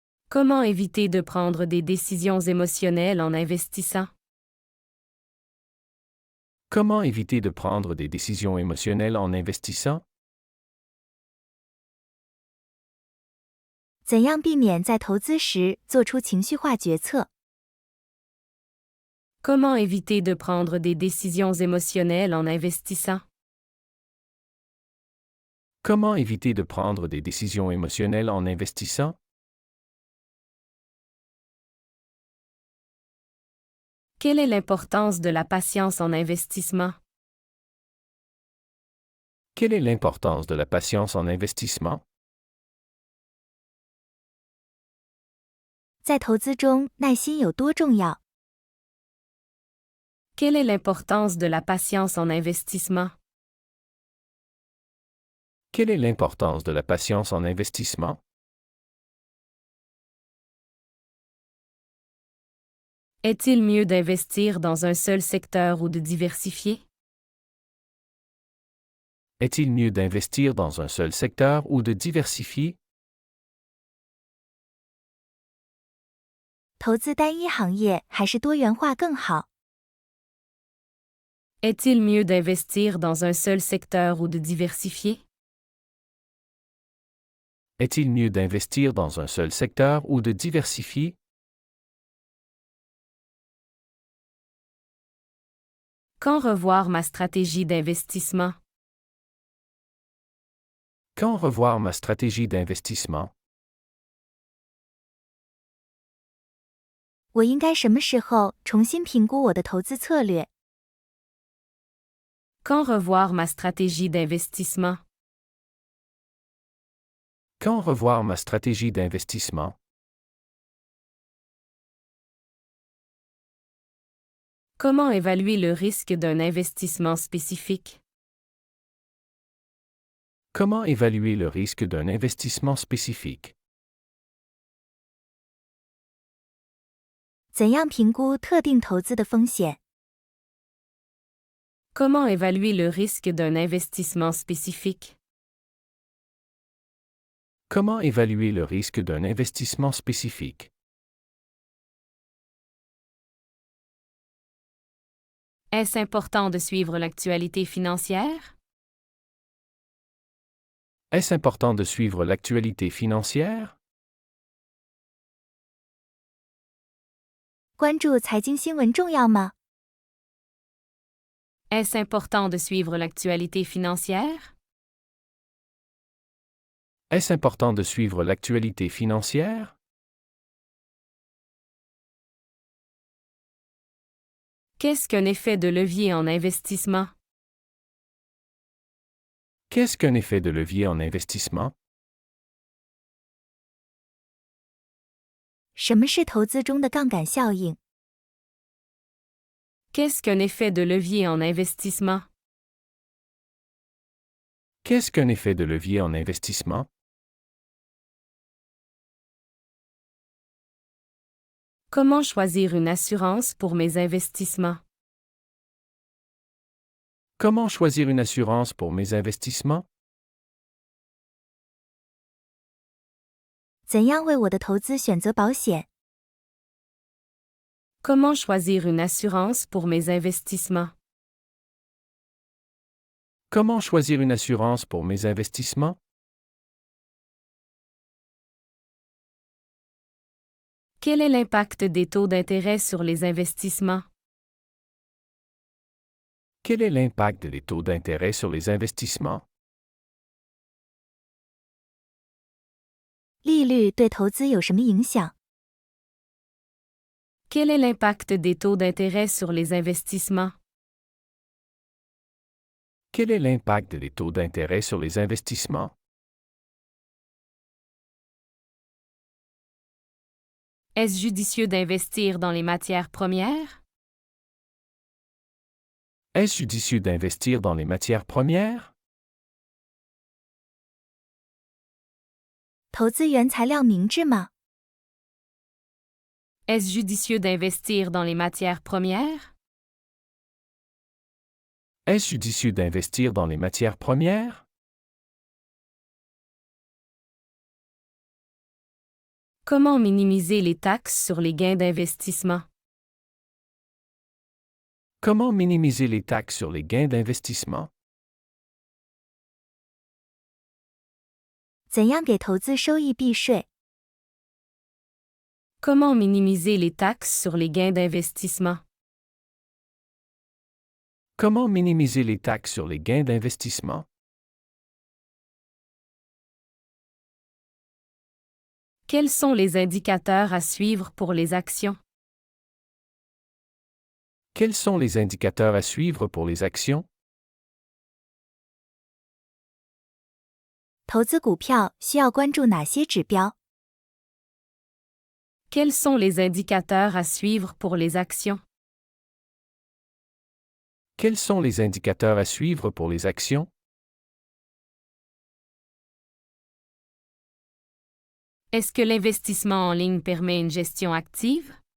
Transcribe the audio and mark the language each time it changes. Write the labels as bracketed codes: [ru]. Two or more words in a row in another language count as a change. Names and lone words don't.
[fr] Comment éviter de prendre des décisions émotionnelles en investissant? Comment éviter de prendre des décisions émotionnelles en investissant? [zh] 怎样避免在投资时做出情绪化决策？ [fr] Comment éviter de prendre des décisions émotionnelles en investissant? Comment éviter de prendre des décisions émotionnelles en investissant? Quelle est l'importance de la patience en investissement? Quelle est l'importance de la patience en investissement? [zh] 在投资中，耐心有多重要？ [fr] Quelle est l'importance de la patience en investissement? Quelle est l'importance de la patience en investissement? Est-il mieux d'investir dans un seul secteur ou de diversifier? Est-il mieux d'investir dans un seul secteur ou de diversifier? [zh] 投资单一行业还是多元化更好？ [fr] Est-il mieux d'investir dans un seul secteur ou de diversifier? Est-il mieux d'investir dans un seul secteur ou de diversifier? Quand revoir ma stratégie d'investissement? Quand revoir ma stratégie d'investissement? [zh] 我应该什么时候重新评估我的投资策略？ [fr] Quand revoir ma stratégie d'investissement? Quand revoir ma stratégie d'investissement? Comment évaluer le risque d'un investissement spécifique? Comment évaluer le risque d'un investissement spécifique? [zh] 怎样评估特定投资的风险？ [fr] Comment évaluer le risque d'un investissement spécifique? Comment évaluer le risque d'un investissement spécifique? Est-ce important de suivre l'actualité financière? Est-ce important de suivre l'actualité financière? [zh] 关注财经新闻重要吗？ [fr] Est-ce important de suivre l'actualité financière? Est-ce important de suivre l'actualité financière? Qu'est-ce qu'un effet de levier en investissement? Qu'est-ce qu'un effet de levier en investissement? [zh] 什么是投资中的杠杆效应？ [fr] Qu'est-ce qu'un effet de levier en investissement? Qu'est-ce qu'un effet de levier en investissement? Comment choisir une assurance pour mes investissements? Comment choisir une assurance pour mes investissements? [zh] 怎样为我的投资选择保险？ [fr] Comment choisir une assurance pour mes investissements? Comment choisir une assurance pour mes investissements? Quel est l'impact des taux d'intérêt sur les investissements? Quel est l'impact des taux d'intérêt sur les investissements? [zh] 利率对投资有什么影响？ [fr] Quel est l'impact des taux d'intérêt sur les investissements? Quel est l'impact des taux d'intérêt sur les investissements? 'Est-ce judicieux d'investir dans les matières premières? Est-ce judicieux d'investir dans les matières premières? [zh] 投资原材料明智吗？ [fr] Est-ce judicieux d'investir dans les matières premières? Est-ce judicieux d'investir dans les matières premières? Comment minimiser les taxes sur les gains d'investissement? Comment minimiser les taxes sur les gains d'investissement? [zh] 怎样给投资收益避税？ [fr] Comment minimiser les taxes sur les gains d'investissement? Comment minimiser les taxes sur les gains d'investissement? Quels sont les indicateurs à suivre pour les actions? Quels sont les indicateurs à suivre pour les actions? [zh] 投资股票需要关注哪些指标？ [fr] Quels sont les indicateurs à suivre pour les actions? Quels sont les indicateurs à suivre pour les actions? Est-ce que l'investissement en ligne permet une gestion active?